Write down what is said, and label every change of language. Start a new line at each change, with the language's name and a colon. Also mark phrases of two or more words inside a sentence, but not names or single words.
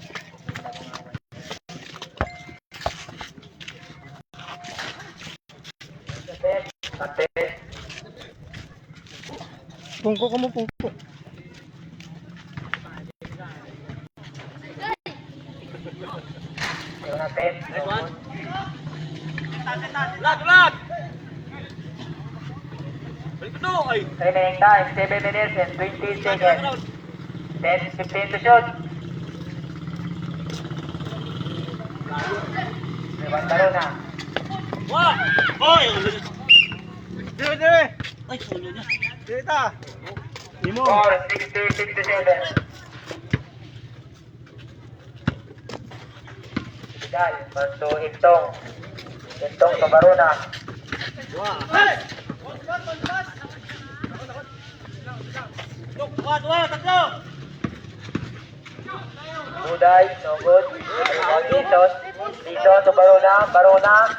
Hiligaynon: Pungko ka mo, pungko. Lag! Balik no, ay!
English: Remaining time, 7 minutes and 20 seconds. 10, 15 to shoot. Ivan Baruna.
Hiligaynon: Wah! Oy! Dire! Ay, solo niya. Dire ta! Imo! 4, 60, 67. Dal, pasto, Intong.
English: Intong to Baruna.
Hiligaynon: Wah! Hey! Dua, tatlo!
English: Buday, no good. Rebound Dizon. Dizon to Barona. Barona.